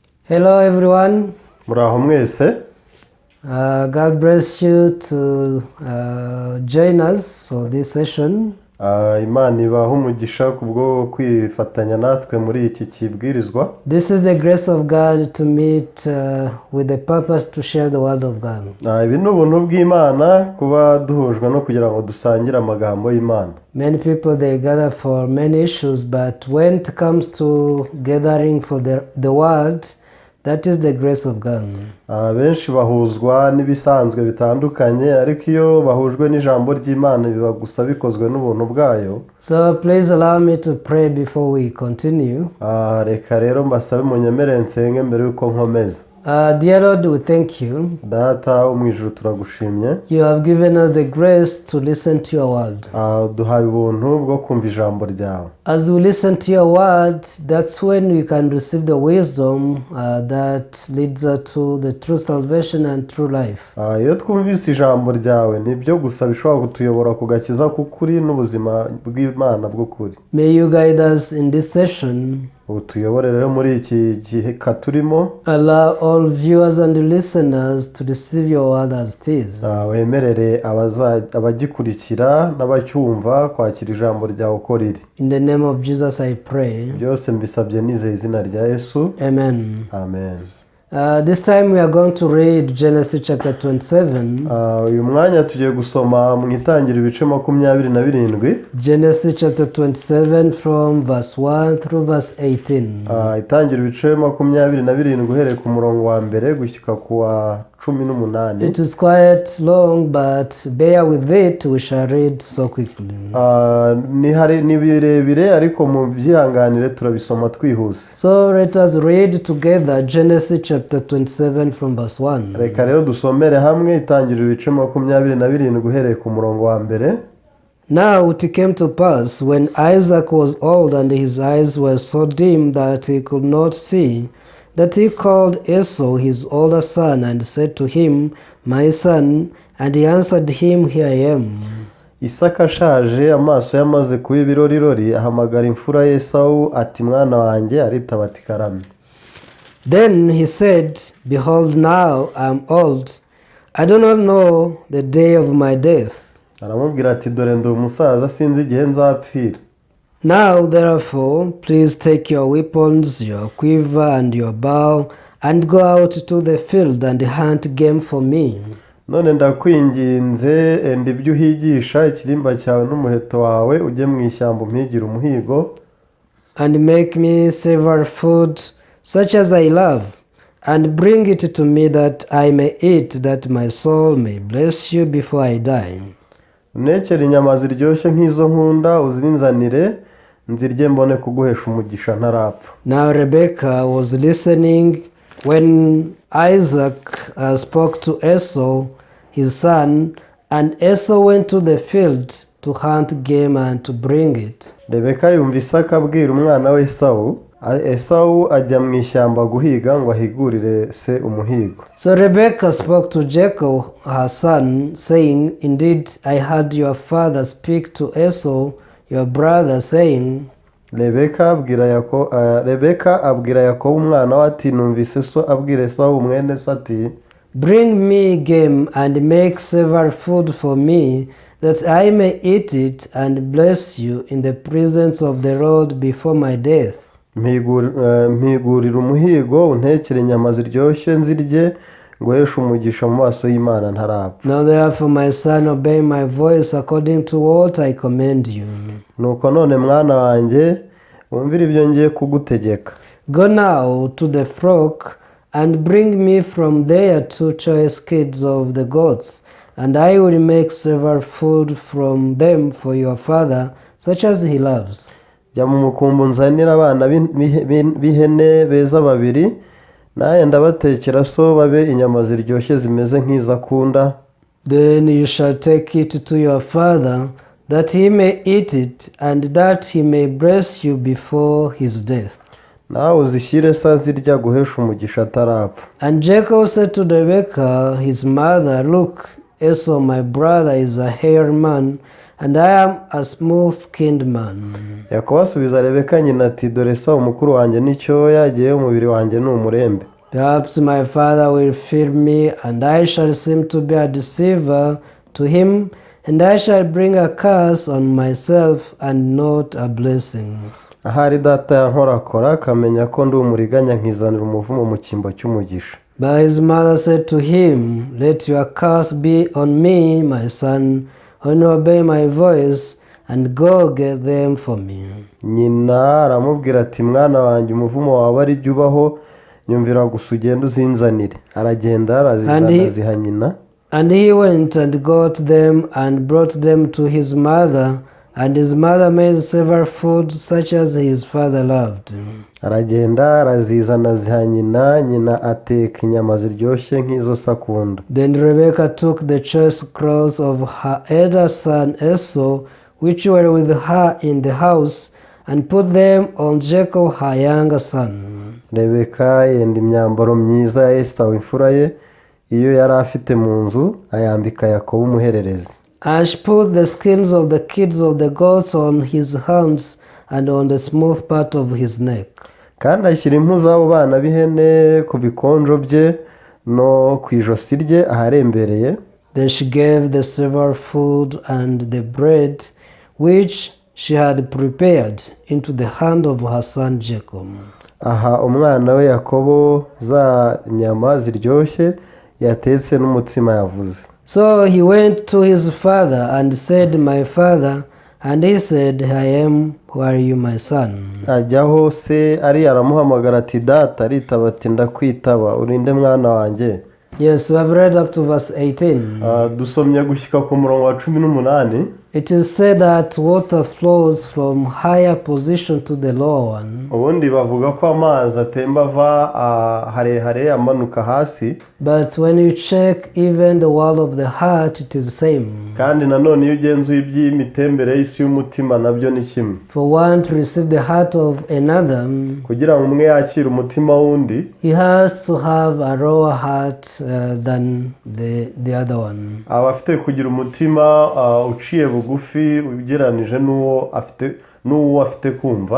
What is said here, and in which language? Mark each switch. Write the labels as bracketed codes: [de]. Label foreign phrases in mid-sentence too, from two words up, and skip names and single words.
[en] Hello everyone. [rw] Muraho mwese. [en] God bless you to join us for this session. [rw] Imana ibaha umugisha kubwo kwifatanya natwe muri iki kibwirizwa. [en] This is the grace of God to meet with the purpose to share the word of God. [rw] Ibi ni ubuntu bw'Imana kuba duhujwe no kugira ngo dusangire amagambo y'Imana. [en] Many people they gather for many issues, but when it comes to gathering for the word, that is the grace of God. [rw] Benshi bahuzwa n'ibisanzwe bitandukanye, ariko iyo bahujwe n'ijambo ry'Imana biba gusa bikozwe n'ubuntu bwayo. [en] So please allow me to pray before we continue. [rw] Reka rero mbasabe munyemere nsenge mbere yuko nkomeza. [en] Dear Lord, we thank you. [rw] Data wo mu ijuru turagushimye. [en] You have given us the grace to listen to your word. [rw] Duhaye ubuntu bwo kumva ijambo ryawe. [en] As we listen to your word, that's when we can receive the wisdom that leads us to the true salvation and true life. [rw] Iyo twumvise ijambo ryawe nibyo gusa bishobora kutuyobora ku gakiza k'ukuri n'ubuzima bw'Imana bw'ukuri. [en] May you guide us in this session. [rw] Utuyobore rero muri iki gihe katurimo. [en] Allow all viewers and listeners to receive your word as it is. [rw] Wemerere abagikurikira n'abacyumva kwakira ijambo ryawe uko riri. [en] In the name of Jesus I pray. [rw] Byose mbisabye nizeye izina rya Yesu. [en] Amen. [rw] Amen. [en] This time we are going to read Genesis chapter 27. [rw] Uyu mwanya tugiye gusoma mu itangiriro ibice 27. [en] Genesis chapter 27 from verse 1 through verse 18. [rw] Itangiriro ibice 27 uhereye ku murongo wa mbere gushyika ku wa 18. [en] It is quite long, but bear with it, we shall read so quickly. [rw] Ni birebire ariko mu byihanganire turabisoma twihuse. [en] So let us read together Genesis chapter 27 from verse 1. [rw] Reka rero dusomere hamwe itangiriro ibice 27 uhereye ku murongo wa mbere. [en] Now it came to pass, when Isaac was old and his eyes were so dim that he could not see, that he called Esau his older son and said to him, My son, and he answered him, Here I am. [rw] Isaka ashaje amaso yamaze kuba ibirorirori ahamagara imfura ye Esawu ati mwana wanjye, aritaba ati karame. [en] Then he said, Behold, now I am old, I do not know the day of my death. [rw] Aramubwira ati dore ndi umusaza sinzi igihe nzapfira. [en] Now therefore, please take your weapons, your quiver and your bow, and go out to the field and hunt game for me. [rw] None ndakwinginze enda ibyo uhigisha ikirimba cyawe n'umuheto wawe ujye mu ishyamba umpigire umuhigo. [en] And make me savory food such as I love, and bring it to me that I may eat, that my soul may bless you before I die. [rw] Unekere inyama ziryoshye nk'izo nkunda uzinzanire nzirye mbone kuguhesha umugisha ntarapfa. [en] Now Rebekah was listening when Isaac spoke to Esau his son, and Esau went to the field to hunt game and to bring it. [rw] Rebeka yumva Isaka abwira umwana we Esawu, Esawu ajya mu ishyamba guhiga ngo ahigurire se umuhigo. [en] So Rebekah spoke to Jacob her son, saying, Indeed, I heard your father speak to Esau your brother, saying, [rw] Rebeka abwira Yakobo umwana we ati numvise so abwira Esawu mwene se ati, [en] Bring me game and make savory food for me, that I may eat it and bless you in the presence of the Lord before my death. [rw] Mpigurira umuhigo untekere inyama ziryoshye nzirye nguheshe umugisha mu maso y'Imana ntarapfa. [en] Now therefore my son, obey my voice according to what I command you. [rw] Nuko none mwana wanjye wumvira ibyo ngiye kugutegeka. [en] Go now to the flock and bring me from there 2 choice kids of the goats, and I will make savory food from them for your father, such as he loves. [rw] Jya mu mukumbu nzanira abana b'ihene beza babiri, naye ndabatekera so babe inyama ziryoshye zimeze nk'izo akunda. [en] Then you shall take it to your father, that he may eat it, and that he may bless you before his death. [rw] Nawe uzishyire se azirya guhesha umugisha atarapfa. [en] And Jacob said to Rebekah his mother, Look, Esau my brother is a hairy man, and I am a smooth-skinned man. [rw] Yakobo asubiza Rebeka nyina ati dore Esawu mukuru wanjye n'icyoya, jyewe umubiri wanjye ni umurembe. [en] Perhaps my father will fear me, and I shall seem to be a deceiver to him, and I shall bring a curse on myself and not a blessing. [rw] ahari data yankorakora akamenya ko ndi umuriganya nkizanira umuvumo mu cyimbo cy'umugisha. [en] But his mother said to him, Let your curse be on me, my son, only obey my voice, and go get them for me. [rw] Nyina aramubwira ati mwana wanjye umuvumo wawe ari jya ubaho nyumvira gusa ugenda uzinzanire. Aragenda arazizana aziha nyina. [en] And he went and got them and brought them to his mother, and his mother made several food such as his father loved. [rw] Aragenda arazizana aziha nyina, nyina ateka inyama ziryoshye nk'izo sakunda. [en] Then Rebekah took the choice clothes of her elder son Esau, which were with her in the house, and put them on Jacob her younger son. [rw] Rebeka yenda imyambaro myiza ya Esau imfura ye iyo yari afite mu nzu ayambika Yakobo umuhererezi. [en] And she put the skins of the kids of the goats on his hands and on the smooth part of his neck. [rw] Kandi ashyira impu z'abo bana b'ihene ku bikonjo bye no ku ijosi rye aharembereye. [en] Then she gave the silver food and the bread which she had prepared into the hand of her son Jacob. [rw] Aha umwana we Yakobo za nyama ziryoshye yatetse n'umutsima yavuze. [en] So he went to his father and said, My father, and he said, I am, who are you, my son? [rw] Ajyaho se ari aramuhamagara ati data, aritaba ati ndakwitaba urinde mwana wanjye. [en] Yes, we have read up to verse 18. [rw] Dusomye gushyika ku murongo wa 18. [en] It is said that water flows from higher position to the lower one. [rw] Ubundi bavuga ko amazi atemba ava harehare amanuka hasi. [en] But when you check even the wall of the heart, it is the same. [rw] Kandi nanone iyo ugenzuye iby'imitembere y'isi y'umutima nabyo ni kimwe. [en] For one to receive the heart of another, [rw] kugira ngo umwe yakire umutima w'undi, [en] he has to have a lower heart than the other one. [rw] aba afite kugira umutima uciye bugufi ugereranije n'uwo afite kumva.